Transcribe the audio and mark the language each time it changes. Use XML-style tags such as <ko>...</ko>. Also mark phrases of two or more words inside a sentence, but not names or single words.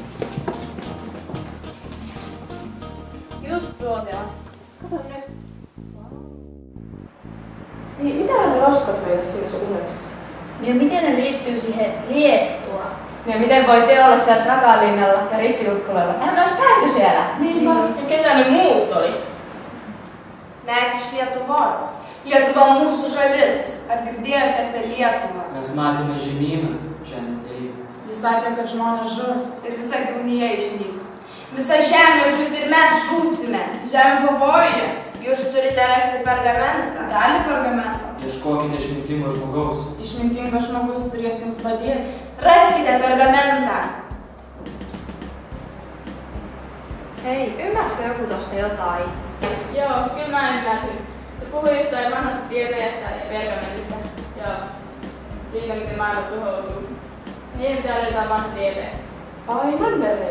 <fi>Just tuo se on. Kato nyt. Niin, mitä ne roskat meillä siinä sun unessa? Ja miten ne liittyy siihen Liettua? Ja miten voitte olla siellä Rakalinnalla ja Ristilukkulalla? Eihän me ois käyty siellä. Niinpä. Ja ketä ne muut oli?</fi> <lt>Mes iš Lietuvos. Lietuva mūsų šalis. Ar girdėjote apie Lietuvą? Mes matėme žemyną, žemės deivį. Jis sakė, kad žmonės žus ir visa gyvūnija išnyks. Visa žemė žus ir mes žūsime. Žemė pavojuje. Jūs turite rasti pergamentą. Dalį pergamento. Ieškokite išmintingo žmogaus. Išmintingas žmogus turės jums padėti. Raskite pergamentą.</lt> <fi>Hei, ymmärsikö joku tosta jotain? Joo, kyllä mä ymmärsin. Se puhui jostain vanhasta tieteestä ja pergamentista. Joo. Siitä, miten maailma tuhoutuu. Niin pitää löytää vanha tiede. Ai, mannerei.</fi>